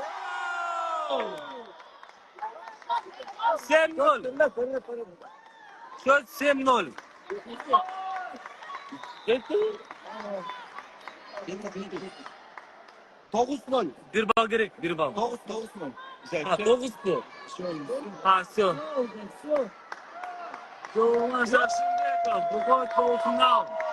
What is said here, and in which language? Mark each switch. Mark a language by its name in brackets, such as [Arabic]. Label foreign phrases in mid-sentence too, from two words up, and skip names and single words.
[Russian] 7-0. Счет 7-0. [Kyrgyz] Тогуз нөл. Бир бал керек, бир бал. Тогуз нөл. Ха, 9-ту. Ха, [Russian] все. Жоламан Шаршенбеков выходит в полуфинал.